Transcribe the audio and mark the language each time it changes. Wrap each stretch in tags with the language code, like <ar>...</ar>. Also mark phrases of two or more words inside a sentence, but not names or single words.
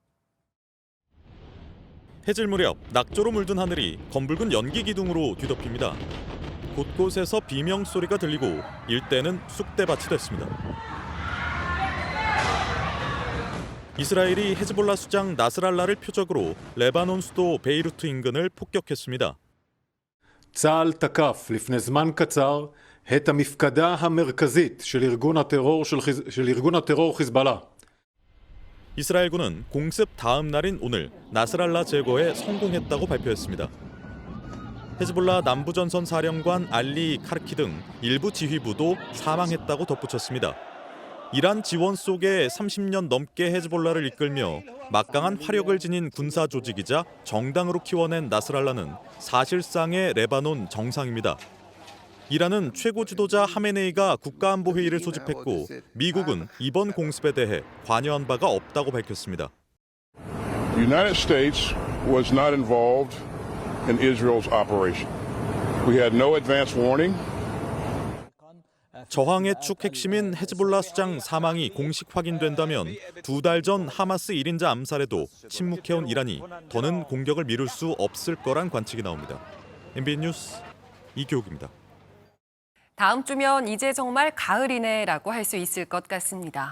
<ko>해질 무렵 낙조로 물든 하늘이 검붉은 연기 기둥으로 뒤덮입니다. 곳곳에서 비명 소리가 들리고 일대는 쑥대밭이 됐습니다. 이스라엘이 헤즈볼라 수장 나스랄라를 표적으로 레바논 수도 베이루트 인근을 폭격했습니다.</ko> <he>צה"ל תקף לפני זמן קצר את המפקדה המרכזית של ארגון הטרור חיזבאללה.</he> <ko>이스라엘군은 공습 다음 날인 오늘 나스랄라 제거에 성공했다고 발표했습니다. 헤즈볼라 남부전선 사령관 알리 카르키 등 일부 지휘부도 사망했다고 덧붙였습니다. 이란 지원 속에 30년 넘게 헤즈볼라를 이끌며 막강한 화력을 지닌 군사 조직이자 정당으로 키워낸 나스랄라는 사실상의 레바논 정상입니다. 이란은 최고 지도자 하메네이가 국가안보회의를 소집했고 미국은 이번 공습에 대해 관여한 바가 없다고 밝혔습니다.</ko> <en>The United States was not involved in Israel's operation. We had no advance warning.</en> <ko>저항의 축 핵심인 헤즈볼라 수장 사망이 공식 확인된다면 2달 전 하마스 1인자 암살에도 침묵해온 이란이 더는 공격을 미룰 수 없을 거란 관측이 나옵니다. MBN 뉴스 이교욱입니다. 다음 주면 이제 정말 가을이네라고 할 수 있을 것 같습니다.</ko>